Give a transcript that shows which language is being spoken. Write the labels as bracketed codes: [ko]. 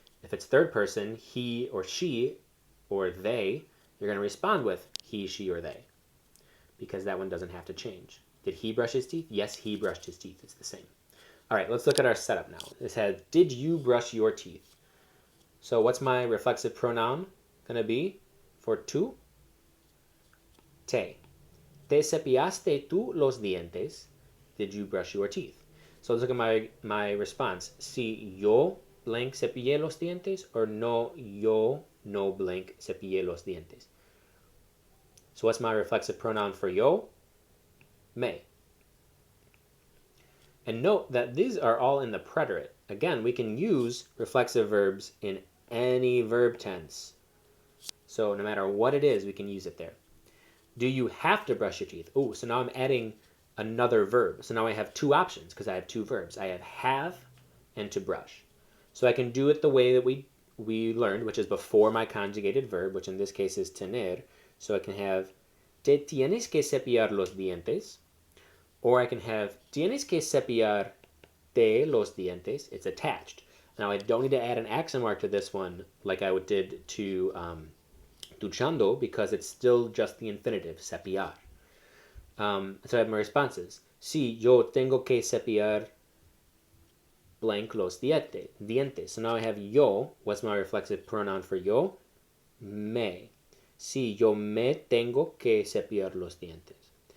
[en] If it's third person, he or she or they, you're going to respond with he, she, or they, because that one doesn't have to change. Did he brush his teeth? Yes, he brushed his teeth. It's the same. All right, let's look at our setup now. This has, did you brush your teeth? So what's my reflexive pronoun going to be for tú? [es] Te. ¿Te cepillaste tú los dientes? [en] Did you brush your teeth? So let's look at my response. [es] Si yo blank cepillé los dientes, [en] or [es] no, yo no blank cepillé los dientes. [en] So what's my reflexive pronoun for yo? Me. And note that these are all in the preterite. Again, we can use reflexive verbs in any verb tense. So no matter what it is, we can use it there. Do you have to brush your teeth? Oh, so now I'm adding another verb. So now I have two options because I have two verbs. I have and to brush. So I can do it the way that we learned, which is before my conjugated verb, which in this case is tener. So I can have, [es] te tienes que cepillar los dientes. [en] Or I can have, [es] tienes que cepillarte los dientes. [en] It's attached. Now I don't need to add an accent mark to this one like I did to duchando, because it's still just the infinitive, cepillar. So I have my responses. [es] Si yo tengo que cepillar blank los dientes. [en] So now I have yo. What's my reflexive pronoun for yo? Me. [es] Si yo me tengo que cepillar los dientes.